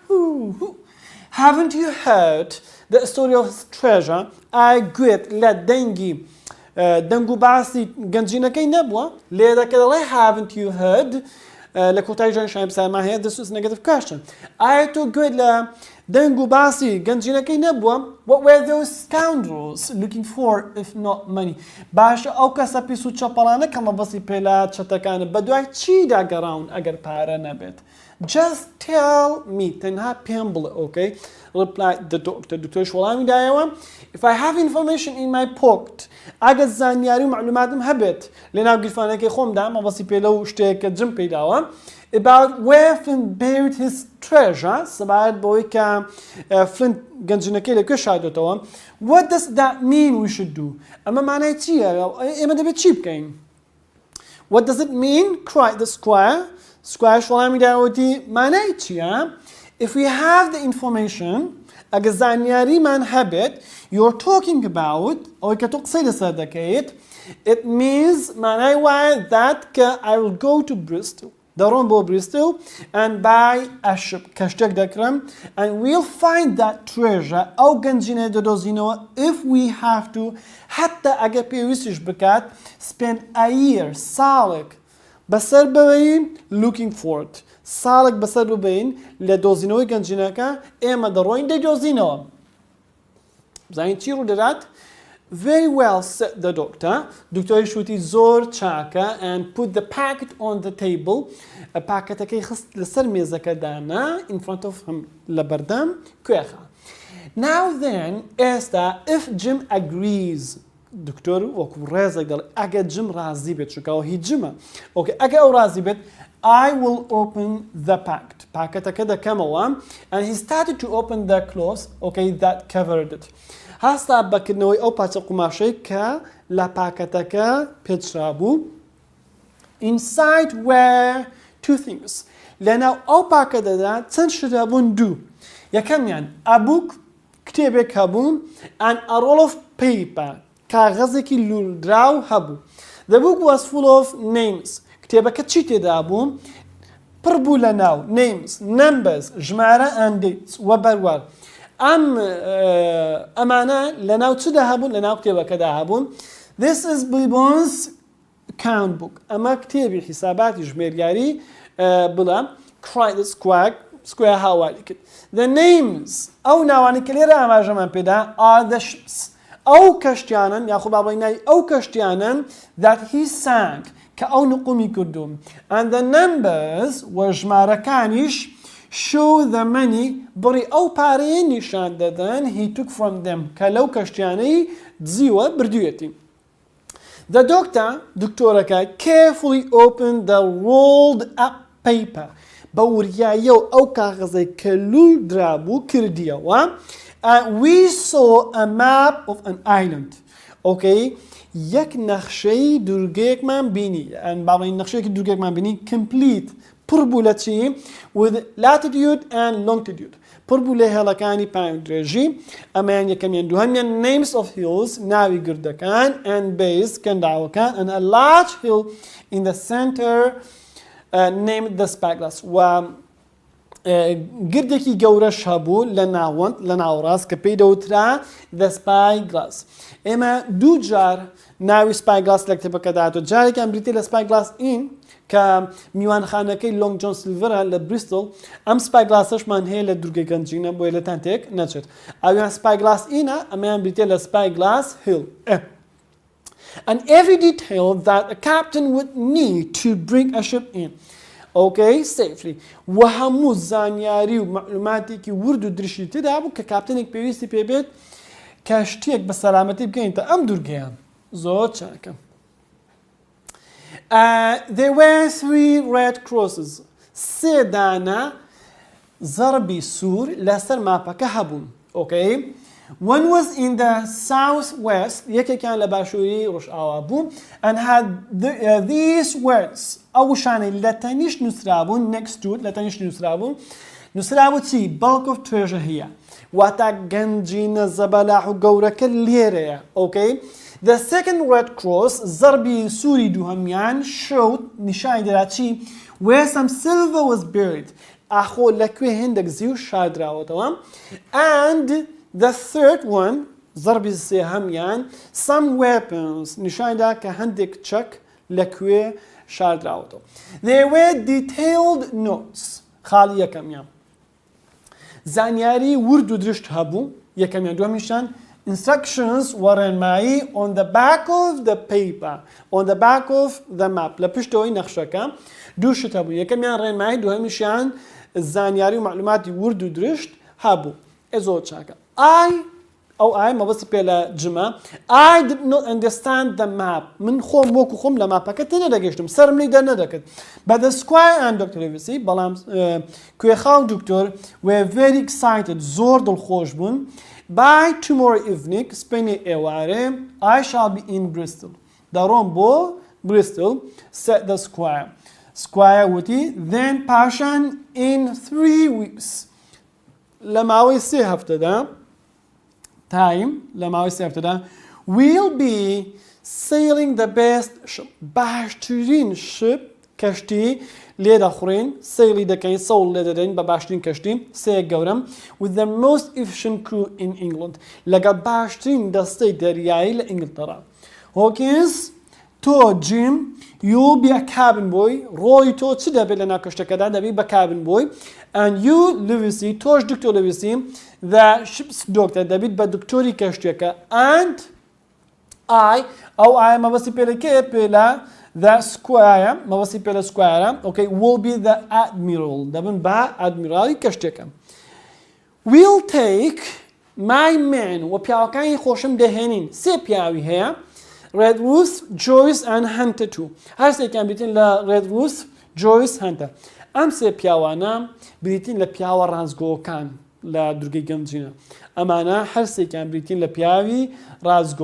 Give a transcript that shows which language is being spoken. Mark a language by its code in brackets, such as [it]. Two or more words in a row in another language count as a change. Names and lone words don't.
[en] Haven't you heard the story of his treasure? [ckb] گوێت لە دەنگی دەنگ و باسی گەنجینەکەی نەبووە؟ لێ دەکە دەڵێ [en] haven't you heard [ckb] لە کۆتایی ژان شای بسایما هەیە [en] this is negative question. [ckb] ئایا تۆ گوێت لە دەنگ و باسی گەنجینەکەی نەبووە؟ [en] What were those scoundrels looking for if not money? [ckb] باشە ئەو کەسە پیس و چەپەڵانە کە مەبەستی پێلا چەتەکانە بە دوای چی داگەڕاون ئەگەر پارە نەبێت؟ [en] Just tell me. [ckb] تەنها پێم بڵێ, [en] okay? Replied the doctor. [ckb] دکتۆرش وەڵامی دایەوە. [en] If I have information in my pocket, [ckb] ئەگەر زانیاری و معلوماتم هەبێت لەناو گیرفانەکەی خۆمدا مەبەستی پێ لەو شتێکە جم پێداوە [en] about where Flint buried his treasure, [ckb] سەبارەت بەوەی کە Flint گەنجینەکەی لەکوێ شاردۆتەوە. [en] What does that mean we should do? [ckb] ئەمە مانای چییە؟ ئێمە دەبێت چی بکەین؟ [en] What does it mean? cried the squire. Squire [ckb] وەڵامی داوەتی مانای چییە؟ [en] If we have the information, [ckb] ئەگەر زانیاریمان هەبێت [en] you're talking about, [ckb] ئەوەی کە تۆ قسەی لەسەر دەکەیت, [en] it means [ckb] مانای وایە [en] that کە I will go to Bristol. [ckb] دەڕۆم بۆ Bristol [en] and buy a ship. [ckb] کەشتێک دەکڕم [en] and we'll find that treasure. [ckb] ئەو گەنجینەی دەدۆزینەوە [en] if we have to, [ckb] حتا ئەگەر پێویستیش بکات [en] spend a year, [ckb] ساڵێک بەسەر ببەین [en] looking for it. [ckb] ساڵێک بەسەر ببەین لە دۆزینەوەی گەنجینەکە ئێمە دەڕۆین دەیدۆزینەوە. بزانین چی ڕوو دەدات؟ [en] Very well, said the doctor. [ckb] دکتۆری شوتی زۆر چاکە [en] and put the packet on the table. [ckb] پاکەتەکەی خست لەسەر مێزەکەدانا [en] in front of him [ckb] لە بەردەم کوێخە. [en] Now then, ئێستا if Jim agrees, [ckb] دکتۆر وەکو ڕێزێک دەڵێ ئەگە جم ڕازی بێت چکەوە هیچ جمە. [en] Okay, [ckb] ئەگە ئەو ڕازی بێت [en] I will open the packet. [ckb] پاکەتەکە دەکەمەوە [en] and he started to open the cloth, okay, that covered it. [ckb] هەستا بەکردنەوەی ئەو پاچە قوماشەی کە لە پاکەتەکە پێچرا بوو. [en] Inside were two things. [ckb] لەناو ئەو پاکەتەدا چەند شت هەبوون؟ دوو. یەکەمیان [en] a book, [ckb] کتێبێک هەبوو [en] and a roll of paper, [ckb] کاغەزێکی لولدراو هەبوو. [en] The book was full of names. [ckb] کتێبەکە چی تێدا بوو؟ پڕ بوو لەناو [en] names, numbers, [ckb] ژمارە [en] and dates [ckb] وە بەروەر. ئەمانە لەناو چدا هەبوون؟ لەناو کتێبەکەدا هەبوون. [en] This is Bill's count book. [ckb] ئەمە کتێبی حیساباتی ژمێریاری بڵە. [en] cried the squire [ckb] هاواری کرد. [en] The names, [ckb] ئەو ناوانی کە لێرە ئاماژەمان پێدا [en] are the ships. [ckb] ئەو کەشتیانن یاخۆ بابڵینای ئەو کەشتیانن [en] that he sank [ckb] کە ئەو نقومی کردوم. [en] And the numbers [ckb] وە ژمارەکانیش [en] show the money, [ckb] بڕی ئەو پارەیە نیشان دەدەن [en] he took from them [ckb] کە لەو کەشتیانەی دزیوە بردوویەتی. [en] The doctor, دکتۆرەکە carefully opened the rolled up paper. [ckb] بە وریایە و ئەو کاغەزەی کە لول درابوو کردیەوە. [en] We saw a map of an island. [ckb] Okay, یەک نەخشەی دوورگەیەکمان بینی. باڵین نەخشەیەکی دوورگەیەکمان بینی complete, پڕ بوو لە چی [en] with latitude and longitude [ckb] پڕ بوو لە هێڵەکانی پایان درێژی ئەمەیان یەکەمیان دووهەمیان [en] names of hills [ckb] ناوی گردەکان [en] and bays [ckb] کەنداوەکان [en] and a large hill in the center named the spyglass [ckb] و گردێکی گەورەش هەبوو لە ناوەند لە ناوڕاست کە پێی دەوترا [en] the spyglass [ckb] ئێمە دوو جار ناوی spyglass لە کتێبەکەدا هاتووە جارێکیان بریتێ لە [en] spyglass inn [ckb] کە میوانخانەکەی لۆنگ جۆن سیلڤەرە لە بریستۆڵ ئەم سپایگلاسەشمان هەیە لە دوورگەی گەنجینە بۆیە لە تانتێک نەچێت ئەویان [en] spyglass innە [ckb] ئەمەیان بریتێ لە [en] spyglass hill and every detail that a captain would need to bring a ship in okay safely [ckb] و هەموو زانیاری و معلوماتێکی ورد و درشتی تێدا بوو کە کاپتنێک پێویستی پێبێت کەشتێک بە سەلامەتی بگەینتە ئەم دوورگەیان زۆر چاکە [en] there were 3 red crosses [ckb] سێ دانە زەربی سوور لەسەر ماپەکە هەبوون [en] okay one was in the southwest [ckb] یەکێکیان لە باشووری ڕۆژئاوا بوو [en] and had these words [ckb] ئەو شانەی لە تەنیشت نووسرابوون [en] next to [ckb] لە تەنیشت نووسرابوون نووسرابوو چی bulk [en] of treasure [ckb] هەیە واتە گەنجینە زەبەلاح و گەورەکە لێرەیە [en] okay the second red cross [ckb] زەربی سووری دووهەمیان showed نیشانی دەدا چی [en] where some silver was buried [ckb] ئاخۆ لەکوێ هێندێک زی و شاردراوەتەوە [en] and the third one [ckb] زەربی سێهەمیان [en] some weapons [ckb] نیشانی دا کە هەندێک چەک لەکوێ شاردراوەتەوە [en] there were detailed notes [ckb] خاڵی یەکەمیان زانیاری ورد و درشت هەبوو یەکەمیان دووەمیشان instructions وەڕێنمایی [en] on the back of the paper on the back of the map [ckb] لە پشتەوەی نەخشەکە دوو شت هەبوو یەکەمیان ڕێنمایی دووهەمیشیان زانیاری و معلوماتی ورد و درشت هەبوو زۆر چاکە ئەو ئای مەبەستی پێ لە جمە [en] I did not understand the map [ckb] من خۆم وەکو خۆم لە ماپەکە تێ نەدەگەشتم سەرم لێ دەرنەدەکرد [en] but the squire and Dr. [ckb] Livesey بەڵام کوێخا و دکتۆر [en] were very excited [ckb] زۆر دڵخۆش بوون [en] by tomorrow evening [ckb] سبەینی ئێوارێ [en] I shall be in Bristol [ckb] دەڕۆم بۆ Bristol [en] said the squire [ckb] وتی then پاشان [en] in 3 weeks [ckb] لە ماوەی 3 هەفتەدا time لە ماوەی 3 هەفتەدا [en] we'll be sailing the best ship [ckb] باشترین شپ کەشتی لێ دەخورین سەیری دەکەین سەوڵ لێ دەدەین بە باشترین کەشتی سەیەک گەورەم [en] with the most efficient crew in England [ckb] لەگەڵ باشترین دەستەی دەریایی لە ئینگلتەرا Hawkins تۆ جیم [en] you'll be a cabin boy [ckb] ڕۆی تۆ چ دەبێت لە ناو کەشتەکەدا دەبێت بە [en] cabin boy and you Livesey [ckb] تۆش دکتۆر Livesey [en] the ship's doctor [ckb] دەبێت بە دکتۆری کەشتێکە and I ئەو ئایا مەبەستی پێلەکەیە پێلا [en] the squire [ckb] مەبەستی پێلە squire okay [en] will be the admiral [ckb] دەبن بە ئادمیراڵی کەشتێکە [en] we'll take my men [ckb] و پیاوەکانی خۆشم دەهێنین سێ پیاوی هەیە [en] Red Ruth, Joyce and Hunter too. [ckb] هەر سێکیان بریتین لە Red Ruth, Joyce, Hunter. ئەم سێ پیاوانە بریتین لە پیاوە ڕازگۆکان لە دوورگەی گەنجینە. ئەمانە هەر سێکیان بریتین لە پیاوی ڕازگۆ.